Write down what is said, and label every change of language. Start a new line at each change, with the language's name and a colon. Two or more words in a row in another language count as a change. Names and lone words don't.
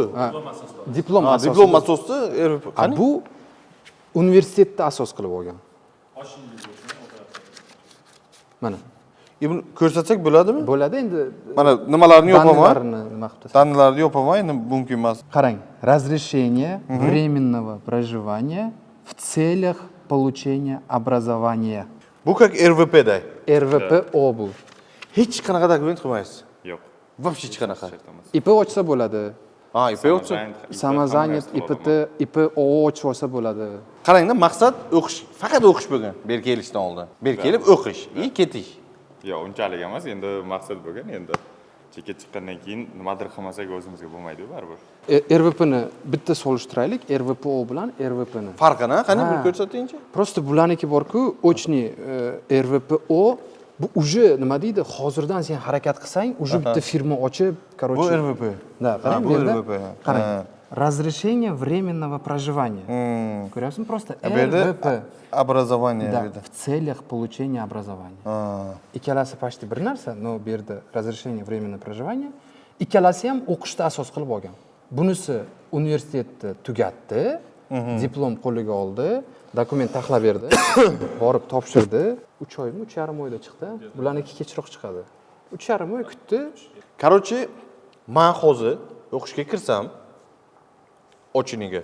Uzbek: diplom Ha, asosida. diplom asosida RVP. Qani? Bu universitetni asos qilib olgan. Mana Buni ko'rsatsak bo'ladimi? bo'ladi endi. Mana nimalarni yopaman? Danlarini nima qilib tashlab. Danlarni yopaman, endi mumkin emas. Qarang,
Russian: разрешение временного проживания в целях получения образования.
Uzbek: Bu как RVPda. RVPO bu. Hech qanaqa dokument qilmaysiz. Yo'q. Вообще hech qanaqa. IP ochsa bo'ladi. Ha, IP olsa. Самозанят, IPT, IPO ochib olsa bo'ladi. Qarangda, maqsad o'qish, faqat o'qish bo'lgan. Bu yerga kelishdan oldin. Bu yerga kelib o'qish, ketish. Yo'q, unchalik emas. Endi maqsad bo'lgan, endi chekka chiqqandan keyin nimadir qilmasak o'zimizga bo'lmaydi-ku baribir. RVPni bitta solishtiraylik, RVPO bilan RVPni. Farqini qani bir Ha. ko'rsatingchi? Просто bularniki bor-ku, ochni RVPO bu уже nima deydi? Hozirdan sen harakat qilsang, уже bitta firma ochib, короче. Bu RVP. Da, qarang, bu bu yerda. RVP. Qarang. Ha.
Russian: Разрешение временного проживания.
Uzbek: Ko'ryapsizmi? Просто Bu yerda RVP.
Russian: образование Да,
Uzbek: dedi.
Russian: в целях получения образования.
Uzbek: Ikkalasi почти bir narsa, но bu yerda
Russian: разрешение временного проживания.
Uzbek: Ikkalasi ham o'qishda asos qilib olgan. Bunisi universitetni tugatdi, diplom qo'liga oldi, dokument taxlab berdi, borib topshirdi. 3 oymi, 3,5 oyda chiqdi. Bularniki kechroq chiqadi. 3,5 oy kutdi. Короче, men hozir o'qishga kirsam, ochiniga.